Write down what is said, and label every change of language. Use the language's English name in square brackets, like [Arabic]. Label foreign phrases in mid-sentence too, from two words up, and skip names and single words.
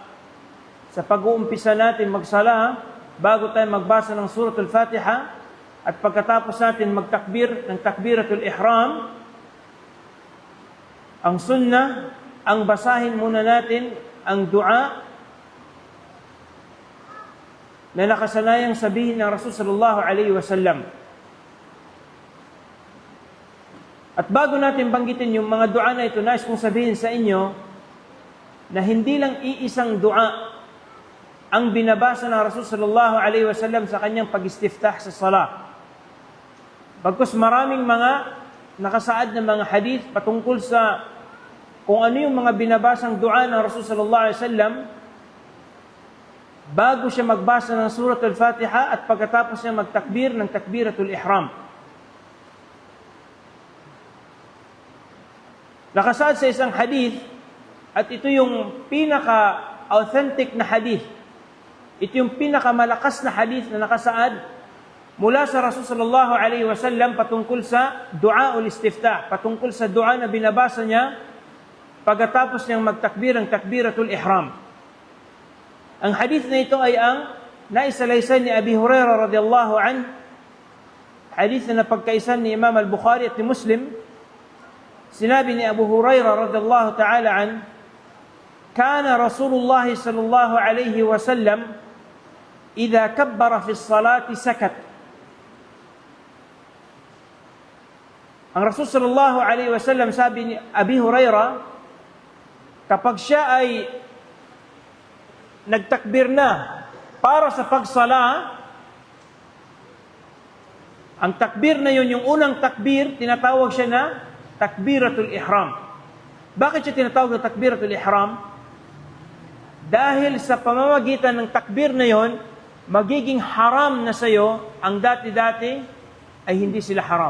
[Filipino] Sa pag-uumpisa natin magsala, bago tayo magbasa ng Suratul Fatiha, at pagkatapos natin magtakbir ng Takbiratul Ihram, ang sunnah, ang basahin muna natin ang dua na nakasanayang sabihin ng Rasul [Arabic] صلى الله عليه وسلم. [Filipino] At bago natin banggitin yung mga dua na ito, nais kong sabihin sa inyo na hindi lang iisang dua ang binabasa ng Rasul [Arabic] صلى الله عليه وسلم [Filipino] sa kanyang pag-istiftah sa salah. Bagkus maraming mga nakasaad na mga hadith patungkol sa kung ano yung mga binabasang dua ng Rasul [Arabic] صلى الله عليه وسلم [Filipino] bago siya magbasa ng Surat al-Fatiha at pagkatapos niya magtakbir ng Takbiratul Ihram. Nakasaad sa isang hadith, at ito yung pinaka-authentic na hadith. Ito yung pinaka-malakas na hadith na nakasaad mula sa Rasul [Arabic] صلى الله عليه وسلم [Filipino] patungkol sa Du'aul Istiftah, patungkol sa dua na binabasa niya pagkatapos niyang magtakbir ang Takbiratul Ihram. Ang hadith na ito ay ang naisalaysay ni Abi Hurairah [Arabic] رضي الله عنه, [Filipino] hadith na napagkaisan ni Imam al-Bukhari at ni Muslim. Sinabi ni [Arabic] Abu Hurairah رضي الله تعالى عن كان رسول الله صلى الله عليه وسلم إذا كبر في الصلاة سكت. [Filipino] Ang Rasul [Arabic] صلى الله عليه وسلم [Filipino] sabi ni Abi Hurairah, kapag siya ay nagtakbir na para sa pagsala, ang takbir na yun, yung unang takbir, tinatawag siya na takbiratul ihram. Bakit siya tinatawag na takbiratul ihram? Dahil sa pamamagitan ng takbir na yon, magiging haram na sa'yo ang dati-dati ay hindi sila haram.